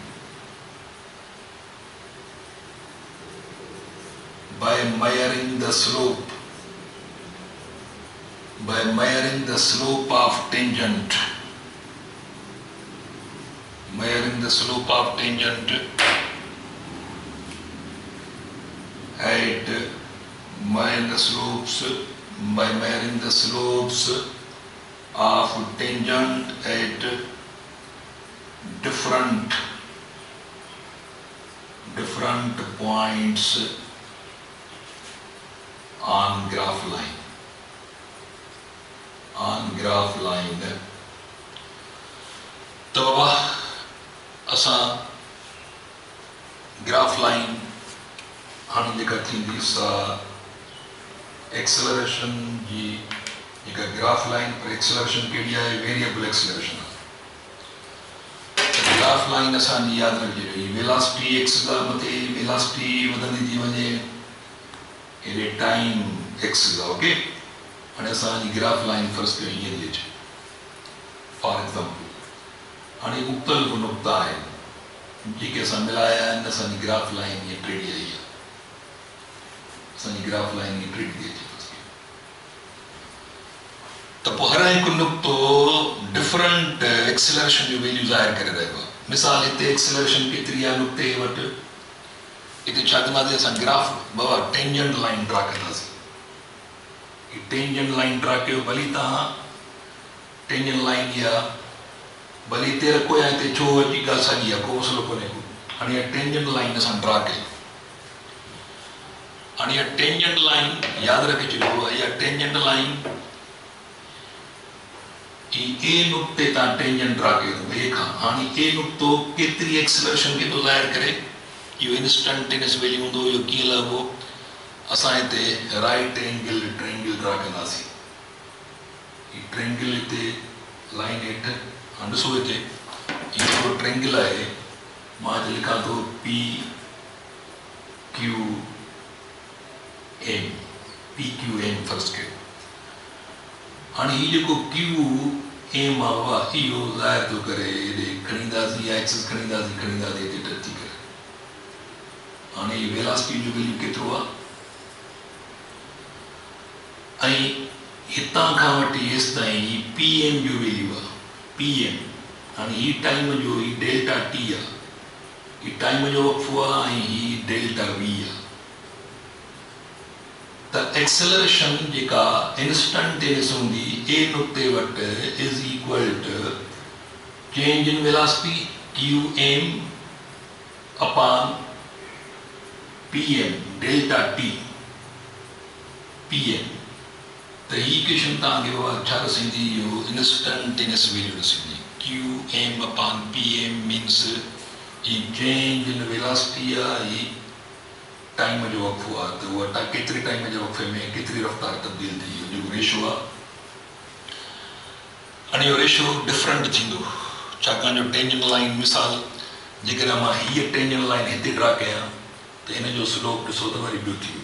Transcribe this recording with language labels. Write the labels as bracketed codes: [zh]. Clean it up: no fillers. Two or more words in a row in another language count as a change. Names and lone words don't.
[en] the slope of tangent by measuring the slopes of tangent at different points on graph line [sd] तो बाबा असां [en] graph line [sd] हाणे जेका थींदी सा एक्सेलरेशन जी जेका [en] graph line [sd] पर एक्सेलरेशन कहिड़ी आहे [en] variable acceleration [sd] आहे [en] graph line [sd] असांजी यादि रखिजे रही [en] velocity X [sd] खां मथे वेलासिटी वधंदी थी वञे एॾे [en] time X [sd] आहे ओके हाणे असांजी [en] graph line [sd] फ़र्ज़ु कयो ईअं थी अचे [en] for example [sd] हाणे मुख़्तलिफ़ नुक़्ता आहिनि जेके असां मिलाया आहिनि असांजी [en] graph line [sd] ईअं टेढ़ी आई आहे, असांजी [en] graph line [sd] ईअं टेढ़ी थी अचे त पोइ हर हिकु नुक़्तो [en] different acceleration [sd] जो वैल्यू ज़ाहिर करे रहियो आहे। मिसाल हिते एक्सेलरेशन केतिरी आहे नुक़्ते वटि, हिते छा कंदासीं असां ग्राफ बाबा [en] tangent line draw [sd] कंदासीं। [en] tangent line draw [sd] कयो, भली तव्हां [en] tangent line [sd] इहा भली हिते रखो या हिते छो अची ॻाल्हि साॻी आहे, को मसइलो कोन्हे को। हाणे इहा [en] tangent line [sd] असां ड्रा कई, हाणे इहा [en] tangent line [sd] यादि रखे छॾियो, इहा [en] tangent line [sd] ए नुक़्ते तां [en] tangent draw [sd] कयो ए खां। हाणे ए नुक़्तो केतिरी एक्सेलरेशन खे थो ज़ाहिर करे, इहो [en] instantaneous value [sd] हूंदो। इहो कीअं लॻो, असां हिते [en] right angle triangle draw [sd] कंदासीं। हीउ ट्रायंगल हिते लाइन हेठि, हाणे ॾिसो हिते इहो ट्रायंगल आहे, मां हिते लिखां थो पी क्यू एम, पी क्यू एम फर्ज़ कयो। हाणे हीउ जेको क्यू एम आहे इहो ज़ाहिर थो करे हेॾे खणींदासीं या एक्सिस खणींदासीं हिते टच थी करे। हाणे हीउ वेलासिटी जो वैल्यू केतिरो आहे, ऐं हितां खां वठी हेसि ताईं पी एम जो वैल्यू आहे, पी एम। हाणे हीउ टाइम जो हीउ [en] delta T [sd] आहे, हीउ टाइम जो वक़्फ़ो आहे ऐं हीउ [en] delta V [sd] आहे। त एक्सेलरेशन जेका इंस्टंटेनियस हूंदी ए नुक़्ते वटि [en] is equal to change in velocity QM upon PM delta T PM. [sd] त हीअ इक्वेशन तव्हांखे बाबा छा ॾिसंदी, इहो [en] instantaneous value [sd] ॾिसंदी। [en] QM upon PM means [sd] ही [en] change in velocity [sd] आहे, ही टाइम जो वक़्फ़ो आहे। त उहा केतिरे टाइम जे वक़्फ़े में केतिरी रफ़्तार तब्दील थी, इहो जेको रेशो आहे। हाणे इहो रेशो डिफरेंट थींदो, छाकाणि जो [en] tangent line [sd] मिसाल जेकॾहिं मां हीअ [en] tangent line [sd] हिते ड्रा कयां त हिन जो स्लोप ॾिसो त वरी ॿियो थी वियो।